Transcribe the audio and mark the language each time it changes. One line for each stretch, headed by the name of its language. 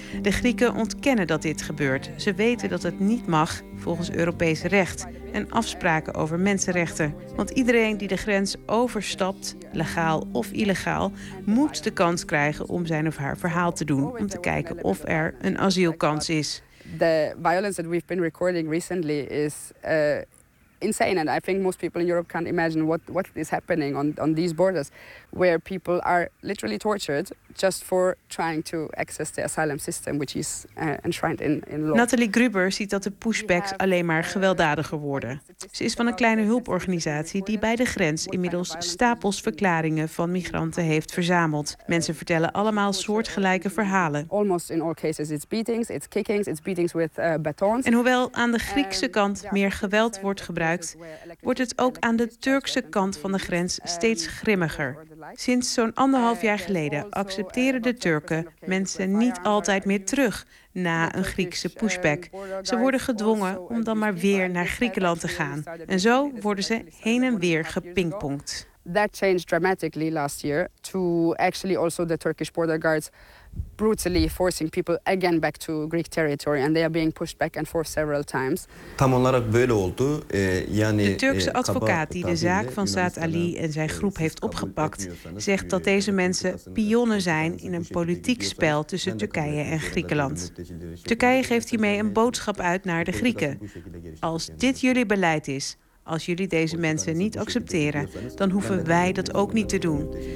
Dutch: De Grieken ontkennen dat dit gebeurt. Ze weten dat het niet mag volgens Europees recht en afspraken over mensenrechten. Want iedereen die de grens overstapt, legaal of illegaal, moet de kans krijgen om zijn of haar verhaal te doen, om te kijken of er een asielkans is.
English: The violence that we've been recording recently is insane, and I think most people in Europe can't imagine what is happening on these borders. where people are literally tortured just for trying to access the asylum system, which is enshrined in law.
Dutch: Nathalie Gruber ziet dat de pushbacks alleen maar gewelddadiger worden. Ze is van een kleine hulporganisatie die bij de grens inmiddels stapels verklaringen van migranten heeft verzameld. Mensen vertellen allemaal soortgelijke verhalen.
English: Almost in all cases it's beatings, it's kickings, it's beatings with batons.
Dutch: En hoewel aan de Griekse kant meer geweld wordt gebruikt, wordt het ook aan de Turkse kant van de grens steeds grimmiger. Sinds zo'n anderhalf jaar geleden accepteren de Turken mensen niet altijd meer terug na een Griekse pushback. Ze worden gedwongen om dan maar weer naar Griekenland te gaan. En zo worden ze heen en weer gepingpongd.
English: That changed dramatically last year to actually also the Turkish border guards brutally forcing people again back to Greek territory and they are being pushed back and forth several times.
Turkish: Tam olarak böyle oldu.
Dutch: De Turkse advocaat die de zaak van Saad Ali en zijn groep heeft opgepakt, zegt dat deze mensen pionnen zijn in een politiek spel tussen Turkije en Griekenland. Turkije geeft hiermee een boodschap uit naar de Grieken. Als dit jullie beleid is, als jullie deze mensen niet accepteren, dan hoeven wij dat ook niet te doen.